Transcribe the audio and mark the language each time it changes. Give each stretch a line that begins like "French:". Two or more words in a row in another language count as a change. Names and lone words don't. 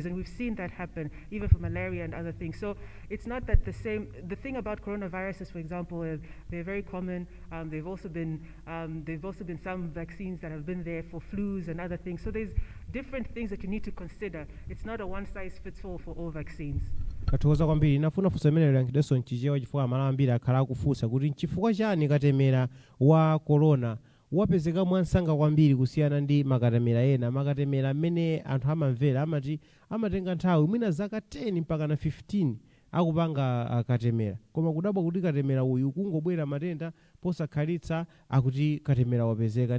English: And we've seen that happen even for malaria and other things. So it's not that the same. The thing about coronaviruses, for example, is they're very common. They've also been some vaccines that have been there for flus and other things. So there's different things that you need to consider. It's not a one-size-fits-all for all vaccines.
Nyanja: Kathokoza kwambiri nafuna funso imene lankidenso nchichewa chifukwa malo ambiri akhala akufunsa kuti nchifukwa chani katemera wa corona wapezeka mwansanga kwambiri kusiyana ndi makatemera ena. Makatemera amene anthu amamvera amati amatenga nthawi mwina zaka 10 mpaka na 15 akupanga katemera, koma kudabwa kuti katemera uyu kungobwera matenda posakhalitsa akuti katemera wapezeka.